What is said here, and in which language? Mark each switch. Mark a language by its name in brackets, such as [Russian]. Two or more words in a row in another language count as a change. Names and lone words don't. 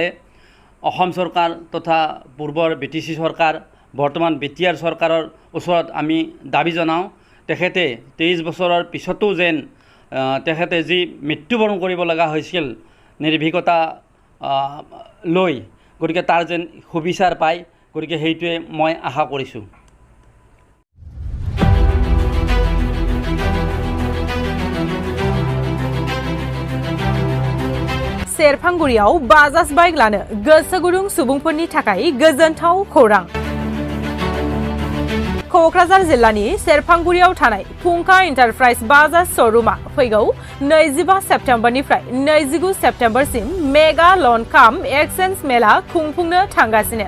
[Assamese] অসম চৰকাৰ তথা পূৰ্বৰ BTC চৰকাৰ বৰ্তমান BTR চৰকাৰৰ ওচৰত আমি দাবী জনাওঁ তেখেতে 23 বছৰৰ পিছতো যেন তেখেতে যি মৃত্যুবৰণ কৰিব লগা হৈছিল নিৰ্ভীকতা লৈ, গতিকে তাৰ যেন সুবিচাৰ পায়। গতিকে সেইটোৱে মই আশা কৰিছোঁ। [Bodo] सेरफांगुरियाव बाजाज बाइक लानो गोसो गुदुं सुबुंफोरनि थाखाय गोजोनथाव खौरां। क'क्राझार जिल्लानि सेरफांगुरियाव थानाय फुंखा एन्टारप्राइज बाजाज श'रुमा फैगौ 25 सेप्तेम्बरनिफ्राय 29 सेप्तेम्बरसिम [English] mega loan cum exchange [Bodo] मेला खुंफुंनो थांगासिनो।